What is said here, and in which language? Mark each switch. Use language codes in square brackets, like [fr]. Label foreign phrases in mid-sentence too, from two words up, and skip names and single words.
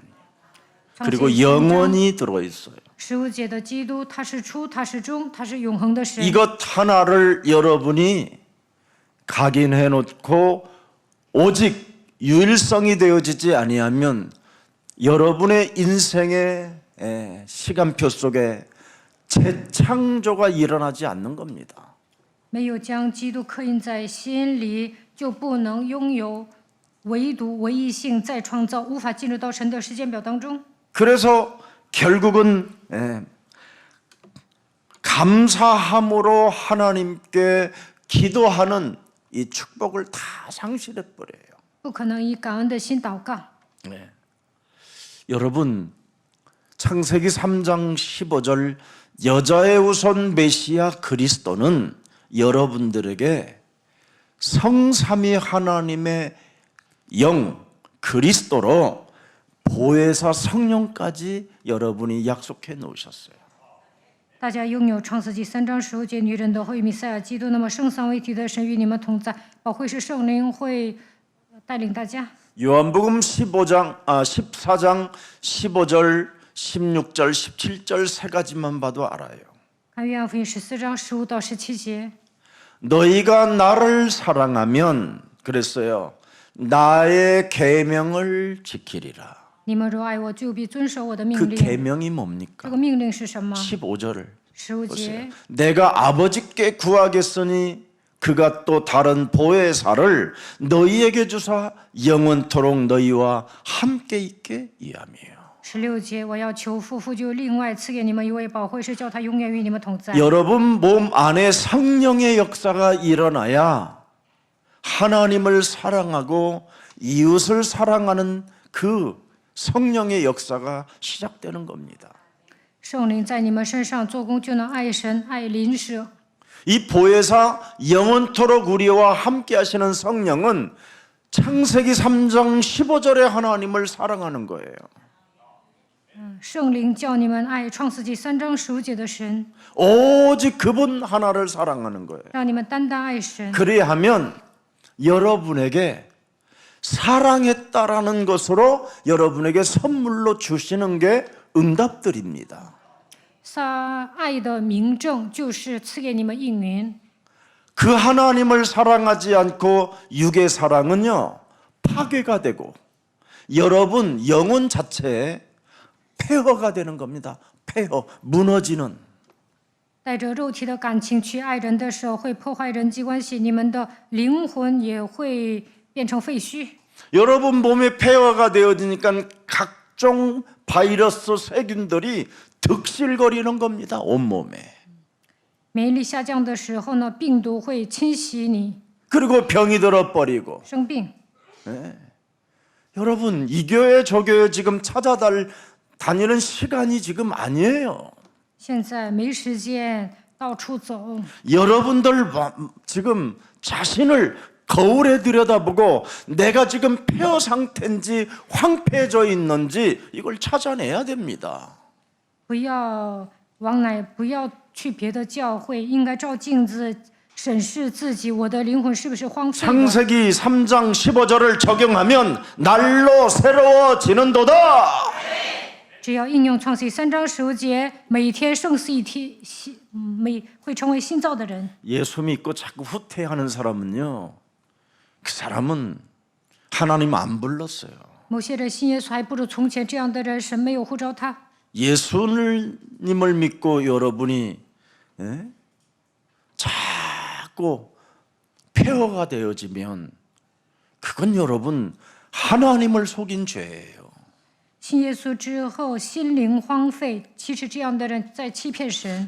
[ko] 그리고 영원히 들어있어요. [zh] 15 节的基督，他是初，他是终，他是永恒的神。 [ko] 이것 하나를 여러분이 각인해 놓고 오직 유일성이 되어지지 아니하면 여러분의 인생의 시간표 속에 재창조가 일어나지 않는 겁니다. [zh] 没有将基督刻印在心里，就不能拥有唯独唯一性再创造，无法进入到神的时间表当中。 [ko] 그래서 결국은 감사함으로 하나님께 기도하는 이 축복을 다 상실해 버려요. [zh] 不可能以感恩的心祷告。 [ko] 여러분 창세기 3장 15절 여자의 우선 메시아 그리스도는 여러분들에게 성삼위 하나님의 영 그리스도로 보혜사 성령까지 여러분이 약속해 놓으셨어요. [zh] 大家拥有创世纪3章15节，女人的会与弥赛亚基督，那么圣三位一体的神与你们同在，保惠师圣灵会带领大家。 [ko] 요한복음 14장 15절, 16절, 17절 세 가지만 봐도 알아요. [zh] 看约翰福音14章15到17节， [ko] 너희가 나를 사랑하면 그랬어요. 나의 계명을 지키리라. [zh] 你们若爱我，就必遵守我的命 [ko] 그 [zh] 令。 [ko] 계명이 [zh] 这 [ko] 뭡니까? [zh] 个命令是什么？ [ko] 15절을 [zh] 15 [ko] 보세요. [zh] 节， [ko] 내가 아버지께 구하겠으니 그가 또 다른 보혜사를 너희에게 주사 영원토록 너희와 함께 있게 이함이에요. [zh] 16 节，我要求父，父就另外赐给你们一位保惠师，叫他永远与你们同在。 [ko] 여러분 몸 안에 성령의 역사가 일어나야 하나님을 사랑하고 이웃을 사랑하는 그 성령의 역사가 시작되는 겁니다. [zh] 圣灵在你们身上做工，就能爱神、爱邻舍。 [ko] 이 보혜사 영원토록 우리와 함께 하시는 성령은 창세기 3장 15절에 하나님을 사랑하는 거예요. [zh] 圣灵叫你们爱创世纪3章15节的神， [ko] 오직 그분 하나를 사랑하는 거예요. [zh] 让你们单单爱神。 [ko] 그래야 하면 여러분에게 사랑했다라는 것으로 여러분에게 선물로 주시는 게 응답들입니다. [zh] 爱的明证就是赐给你们应允。 [ko] 그 하나님을 사랑하지 않고 육의 사랑은요 파괴가 되고 여러분 영혼 자체에 폐허가 되는 겁니다. 폐허, 무너지는. [zh] 带着肉体的感情去爱人的时候，会破坏人际关系，你们的灵魂也会变成废墟。 [ko] 여러분 몸에 폐허가 되어지니까 각종 바이러스 세균들이 득실거리는 겁니다. 온몸에. [zh] 免疫力下降的时候呢，病毒会侵袭你， [ko] 그리고 병이 들어버리고. [zh] 生病。 [ko] 여러분 이 교회 저 교회 지금 다니는 시간이 지금 아니에요. [zh] 现在没时间到处走， [ko] 여러분들 지금 자신을 거울에 들여다보고 내가 지금 폐허 상태인지 황폐해져 있는지 이걸 찾아내야 됩니다. [zh] 不要不要去别的教会，应该照镜子审视自己，我的灵魂是不是荒废了？ [ko] 창세기 3장 15절을 적용하면 날로 새로워지는도다. [zh] 只要应用创世记3章15节，每天胜似一天，会成为新造的人。 [ko] 예수 믿고 자꾸 후퇴하는 사람은요, 그 사람은 하나님 안 불렀어요. [zh] 某些人信耶稣还不如从前，这样的人神没有呼召他。 [ko] 예수님을 믿고 여러분이 자꾸 폐허가 되어지면 그건 여러분 하나님을 속인 죄예요. [zh] 信耶稣之后，心灵荒废，其实这样的人在欺骗神。